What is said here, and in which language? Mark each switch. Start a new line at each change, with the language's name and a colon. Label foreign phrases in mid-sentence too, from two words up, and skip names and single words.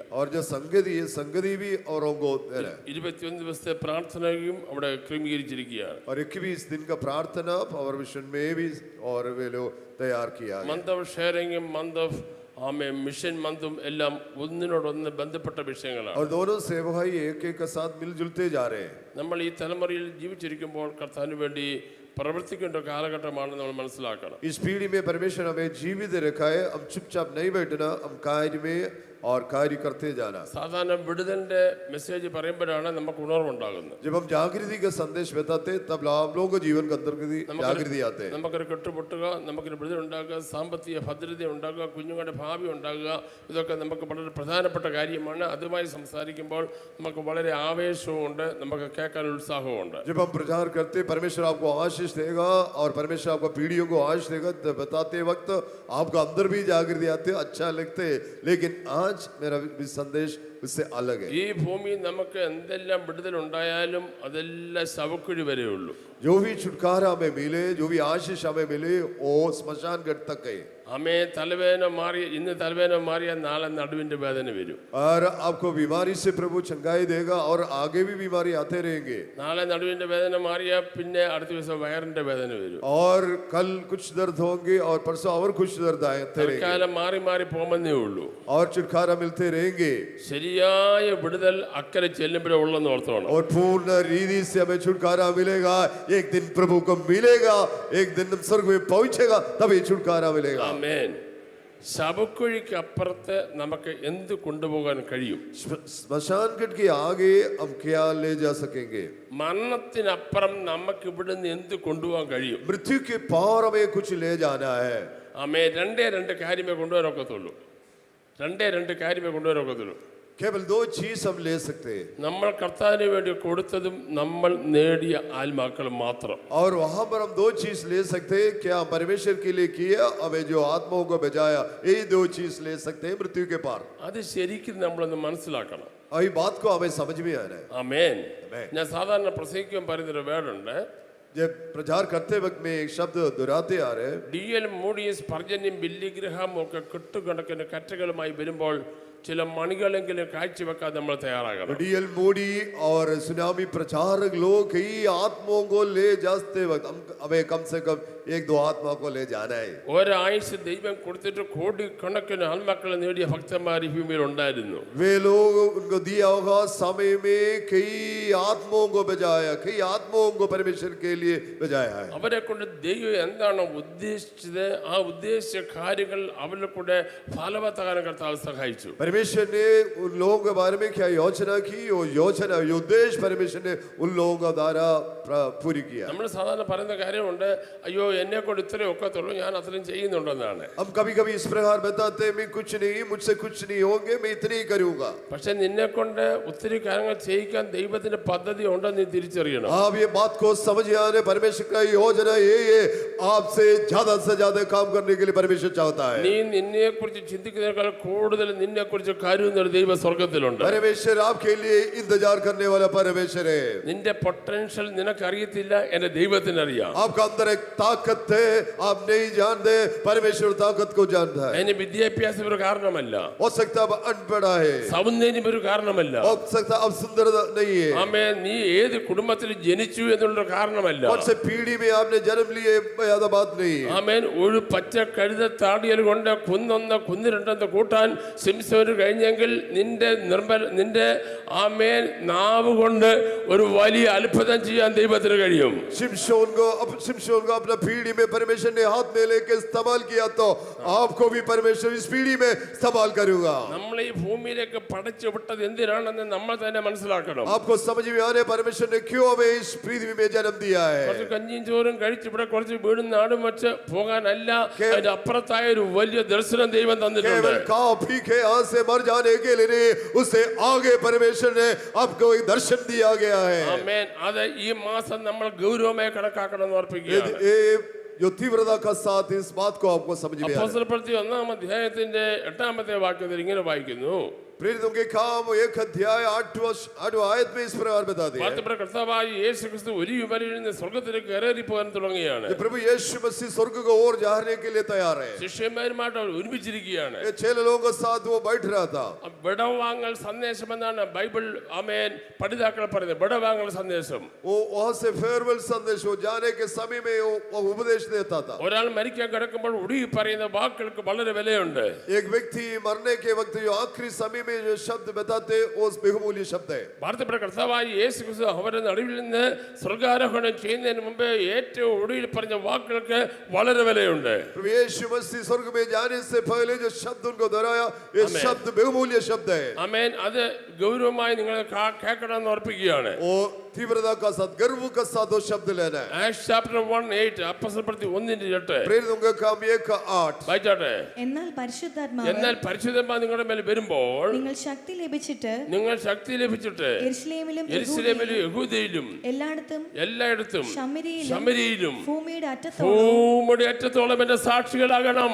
Hindi: और जो संगति है संगति भी औरों को देना।
Malayalam: 21 ദിവസത്തെ പ്രാർത്ഥനയും അവിടെ ക്രമീകരിച്ചിരിക്കുകയാണ്.
Hindi: और 21 दिन का प्रार्थना पावर मिशन में भी और वे लोग तैयार किया गया।
English: month of sharing month of mission month
Malayalam: എല്ലാം ഒന്നിനോടൊന്ന് ബന്ധപ്പെട്ട വിഷയങ്ങളാണ്.
Hindi: और दोनों सेवकाई एक एक के साथ मिलजुलते जा रहे हैं।
Malayalam: നമ്മൾ ഈ തലമുറയിൽ ജീവിച്ചിരിക്കുമ്പോൾ കർത്താവിന് വേണ്ടി പ്രവർത്തിക്കേണ്ട കാലഘട്ടമാണ് നമ്മൾ മനസ്സിലാക്കണം.
Hindi: इस पीढ़ी में परमेश्वर हमें जीवित रखा है, हम चुपचाप नहीं बैठना, हम कार्य में और कार्य करते जाना।
Malayalam: സാധാരണ വിടുതലിന്റെ മെസ്സേജ് പറയുമ്പോഴാണ് നമുക്ക് ഉണർവുണ്ടാകുന്നത്.
Hindi: जब हम जागृति का संदेश बताते तब आप लोगों को जीवन के अंदर जागृति आते हैं।
Malayalam: നമുക്കൊരു കെട്ടുപൊട്ടുക, നമുക്കൊരു വിടുതൽ ഉണ്ടാകുക, സാമ്പത്തിക ഭദ്രത ഉണ്ടാകുക, കുഞ്ഞുങ്ങളുടെ ഭാവി ഉണ്ടാകുക, ഇതൊക്കെ നമുക്ക് വളരെ പ്രധാനപ്പെട്ട കാര്യമാണ്. അതുമായി സംസാരിക്കുമ്പോൾ നമുക്ക് വളരെ ആവേശവും ഉണ്ട്, നമുക്ക് കേൾക്കാൻ ഉത്സാഹവും ഉണ്ട്.
Hindi: जब हम प्रचार करते परमेश्वर आपको आशीष देगा और परमेश्वर आपको पीढ़ियों को आशीष देगा, बताते वक्त आपका अंदर भी जागृति आते, अच्छा लगते। लेकिन आज मेरा संदेश उससे अलग है।
Malayalam: ഈ ഭൂമിയിൽ നമുക്ക് എന്തെല്ലാം വിടുതൽ ഉണ്ടായാലും അതെല്ലാം ശവക്കുഴി വരെയുള്ളൂ.
Hindi: जो भी छुटकारा हमें मिले, जो भी आशीष हमें मिले, वो स्मशान घाट तक है।
Malayalam: हमें തലവേദന മാറി, ഇന്ന് തലവേദന മാറിയ നാളെ നടുവിന്റെ വേദന വരും.
Hindi: और आपको बीमारी से प्रभु चंगाई देगा और आगे भी बीमारी आते रहेंगे।
Malayalam: നാളെ നടുവിന്റെ വേദന മാറിയ പിന്നെ അടുത്ത ദിവസം വയറിന്റെ വേദന വരും.
Hindi: और कल कुछ दर्द होंगे और परसों और कुछ दर्द आते रहेंगे।
Malayalam: കാലം മാറി മാറി പോകുന്നേ ഉള്ളൂ.
Hindi: और छुटकारा मिलते रहेंगे।
Malayalam: ശരിയായ വിടുതൽ അക്കരെ ചെല്ലുമ്പോഴേ ഉള്ളെന്ന് ഓർത്തോണം.
Hindi: और पूर्ण रीति से हमें छुटकारा मिलेगा। एक दिन प्रभु को मिलेगा, एक दिन स्वर्ग में पहुंचेगा, तभी छुटकारा मिलेगा।
Malayalam: ആമേൻ. ശവക്കുഴിക്ക് അപ്പുറത്ത് നമുക്ക് എന്ത് കൊണ്ടുപോകാൻ കഴിയും?
Hindi: स्मशान घाट के आगे हम क्या ले जा सकेंगे?
Malayalam: മരണത്തിനപ്പുറം നമുക്ക് ഇവിടുന്ന് എന്ത് കൊണ്ടുപോകാൻ കഴിയും?
Hindi: मृत्यु के पार हमें कुछ ले जाना है।
Malayalam: ആമേൻ. രണ്ട് കാര്യമേ കൊണ്ടുവരാനൊക്കത്തുള്ളൂ. രണ്ട് കാര്യമേ കൊണ്ടുവരാനൊക്കത്തുള്ളൂ.
Hindi: केवल दो चीज हम ले सकते हैं,
Malayalam: നമ്മൾ കർത്താവിന് വേണ്ടി കൊടുത്തതും നമ്മൾ നേടിയ ആത്മാക്കൾ മാത്രം.
Hindi: और वहां पर हम दो चीज ले सकते हैं। क्या परमेश्वर के लिए किया, हमें जो आत्माओं को बचाया, यही दो चीज ले सकते हैं मृत्यु के पार।
Malayalam: അത് ശരിക്കും നമ്മളൊന്ന് മനസ്സിലാക്കണം.
Hindi: और ये बात को हमें समझ में आना है।
Malayalam: ആമേൻ. ആമേൻ. ഞാൻ സാധാരണ പ്രസംഗിക്കാൻ പറയുന്നൊരു വേർഡുണ്ട്.
Hindi: जब प्रचार करते वक्त में एक शब्द दोहराते आ रहे हैं।
Malayalam: D.L. മൂഡീസ്, സ്പർജനും ബില്ലി ഗ്രഹാമും ഒക്കെ കെട്ടുകണക്കിന് കറ്റകളുമായി വരുമ്പോൾ ചില മണികളെങ്കിലും കാഴ്ചവെക്കാൻ നമ്മൾ തയ്യാറാകണം.
Hindi: डीएल मोडी और सुनामी प्रचारक लोग कई आत्माओं को ले जाते वक्त हमें कम से कम एक दो आत्मा को ले जाना है.
Malayalam: ഒരാഴ്ച ദൈവം കൊടുത്തിട്ട് കോടിക്കണക്കിന് ആത്മാക്കളെ നേടിയ ഭക്തന്മാർ ഈ ഭൂമിയിൽ ഉണ്ടായിരുന്നു.
Hindi: वे लोग उनको दिया होगा समय में कई आत्माओं को बचाया, कई आत्माओं को परमेश्वर के लिए बचाया है.
Malayalam: അവരെ കൊണ്ട് ദൈവം എന്താണ് ഉദ്ദേശിച്ചത് ആ ഉദ്ദേശിച്ച കാര്യങ്ങൾ അവരുടെ കൂടെ ഫലവത്താകാൻ കർത്താവ് സഹായിച്ചു.
Hindi: परमेश्वर ने उन लोगों के बारे में क्या योजना की, वो योजना ये उद्देश्य परमेश्वर ने उन लोगों का द्वारा पूरी किया.
Malayalam: നമ്മൾ സാധാരണ പറയുന്ന കാര്യമുണ്ട്, അയ്യോ എന്നെ കൊണ്ട് ഇത്രേ ഒക്കത്തുള്ളൂ, ഞാൻ അത്രയും ചെയ്യുന്നുണ്ടെന്നാണ്.
Hindi: हम कभी कभी इस प्रकार बताते हैं, मैं कुछ नहीं, मुझसे कुछ नहीं होंगे, मैं इतने ही करूंगा.
Malayalam: പക്ഷെ നിന്നെ കൊണ്ട് ഒത്തിരി കാര്യങ്ങൾ ചെയ്യിക്കാൻ ദൈവത്തിന്റെ പദ്ധതി ഉണ്ടെന്ന് നീ തിരിച്ചറിയണം.
Hindi: आप ये बात को समझ आने, परमेश्वर का योजना ये आपसे ज्यादा से ज्यादा काम करने के लिए परमेश्वर चाहता है.
Malayalam: നീ നിന്നെ കുറിച്ച് ചിന്തിക്കുന്നതിനേക്കാൾ കൂടുതൽ നിന്നെ കുറിച്ച് കരുതുന്ന ഒരു ദൈവ സ്വർഗത്തിലുണ്ട്.
Hindi: परमेश्वर आपके लिए इंतजार करने वाला परमेश्वर है.
Malayalam: നിന്റെ പൊട്ടൻഷ്യൽ നിനക്കറിയത്തില്ല, എന്റെ ദൈവത്തിന് അറിയാം.
Hindi: आपका अंदर एक ताकत है, आप नहीं जानते, परमेश्वर ताकत को जानता है.
Malayalam: അതിന് വിദ്യാഭ്യാസം ഒരു കാരണമല്ല,
Hindi: हो सकता है अनपढ़ा है,
Malayalam: സൗന്ദര്യം ഒരു കാരണമല്ല,
Hindi: हो सकता है अब सुंदर नहीं है,
Malayalam: ആമേ നീ ഏത് കുടുംബത്തിൽ ജനിച്ചു എന്നുള്ളൊരു കാരണമല്ല.
Hindi: कौन से पीढ़ी में आपने जन्म लिए ज्यादा बात नहीं है.
Malayalam: ആമേൻ ഒരു പച്ച കഴുത താടിയൽ കൊണ്ട് കുന്ന് രണ്ടെന്ന് കൂട്ടാൻ സിംസോന് കഴിഞ്ഞെങ്കിൽ നിന്റെ ആമേൻ നാവ് കൊണ്ട് ഒരു വലിയ അത്ഭുതം ചെയ്യാൻ ദൈവത്തിന് കഴിയും.
Hindi: शिमशोन को अपना पीढ़ी में परमेश्वर ने हाथ में लेके इस्तेमाल किया, तो आपको भी परमेश्वर इस पीढ़ी में इस्तेमाल करूंगा.
Malayalam: നമ്മൾ ഈ ഭൂമിയിലേക്ക് പടച്ചു വിട്ടത് എന്തിനാണെന്ന് നമ്മൾ തന്നെ മനസ്സിലാക്കണം.
Hindi: आपको समझ में आने परमेश्वर ने क्यों हमें इस पृथ्वी में जन्म दिया है.
Malayalam: കുറച്ച് കഞ്ഞിയും ചോറും കഴിച്ച് ഇവിടെ കുറച്ച് വീടും നാടും വെച്ച് പോകാനല്ല, അതിന്റെ അപ്പുറത്തായ ഒരു വലിയ ദർശനം ദൈവം തന്നിട്ടുണ്ട്.
Hindi: केवल खाओ पी के यहाँ से मर जाने के लिए नहीं, उससे आगे परमेश्वर ने आपको एक दर्शन दिया गया है.
Malayalam: ആമേൻ. അത് ഈ മാസം നമ്മൾ ഗൗരവമായി കണക്കാക്കണം എന്ന് ഓർപ്പിക്കുകയാണ്.
Hindi: जो तीव्रता का साथ इस बात को आपको समझ में आए.
Malayalam: അപ്പോസ്തലപ്രവൃത്തി 1-ാം അധ്യായത്തിന്റെ 8-ാമത്തെ വാക്യത്തിൽ ഇങ്ങനെ വായിക്കുന്നു,
Hindi: प्रेरितों के काम 1 अध्याय 8वां आयत में इस प्रकार बता दिया है.
Malayalam: കർത്താവായ യേശു ക്രിസ്തു ഒരു യുവനിൽ നിന്ന് സ്വർഗ്ഗത്തിലേക്ക് കയറി പോകാൻ തുടങ്ങുകയാണ്.
Hindi: ये प्रभु यीशु मसीह स्वर्ग को और जाने के लिए तैयार है.
Malayalam: ശിഷ്യന്മാരുമായിട്ട് അവർ ഒരുമിച്ചിരിക്കുകയാണ്.
Hindi: ये 6 लोगों के साथ वो बैठ रहा था.
Malayalam: വിടവാങ്ങൽ സന്ദേശം എന്നാണ് ബൈബിൾ ആമേൻ പഠിതാക്കൾ പറയുന്നത്. വിടവാങ്ങൽ സന്ദേശം,
Hindi: वो वहां से फेयरवेल संदेश, वो जाने के समय में वो उपदेश देता था.
Malayalam: ഒരാൾ മരിക്കാൻ കിടക്കുമ്പോൾ ഒടുങ്ങി പറയുന്ന വാക്കുകൾക്ക് വളരെ വിലയുണ്ട്.
Hindi: एक व्यक्ति मरने के वक्त जो आखिरी समय में जो शब्द बताते वो बहुमूल्य शब्द है.
Malayalam: ഭാരതപ്പെട്ട കർത്താവായ യേശു ക്രിസ്തു അവരുടെ നടുവിൽ നിന്ന് സ്വർഗ്ഗാരോഹണം ചെയ്യുന്നതിന് മുമ്പ് ഏറ്റവും ഒടുവിൽ പറഞ്ഞ വാക്കുകൾക്ക് വളരെ വിലയുണ്ട്.
Hindi: प्रभु यीशु मसीह स्वर्ग में जाने से पहले जो शब्द उनको दोहराया, ये शब्द बहुमूल्य शब्द है.
Malayalam: ആമേൻ. അത് ഗൗരവമായി നിങ്ങൾ കേൾക്കണമെന്ന് ഓർപ്പിക്കുകയാണ്.
Hindi: वो तीव्रता का साथ, गर्व का साथ वो शब्द लेना है.
English: Acts chapter 1:8,
Malayalam: അപ്പോസ്തലപ്രവൃത്തി 1:8
Hindi: प्रेरितों का काम 1:8.
Malayalam: വായിച്ചാട്ടെ. എന്നാൽ പരിശുദ്ധാത്മാവ് എന്നാൽ പരിശുദ്ധാത്മാവ് നിങ്ങളുടെ മേൽ വരുമ്പോൾ നിങ്ങൾ ശക്തി ലഭിച്ചിട്ട് നിങ്ങൾ ശക്തി ലഭിച്ചിട്ട് യെരുശലേമിലും യെരുശലേമിലും യഹൂദയിലും എല്ലായിടത്തും ശമരിയിലും ഭൂമിയുടെ അറ്റത്തോളം അറ്റത്തോളം എന്റെ സാക്ഷികളാകണം.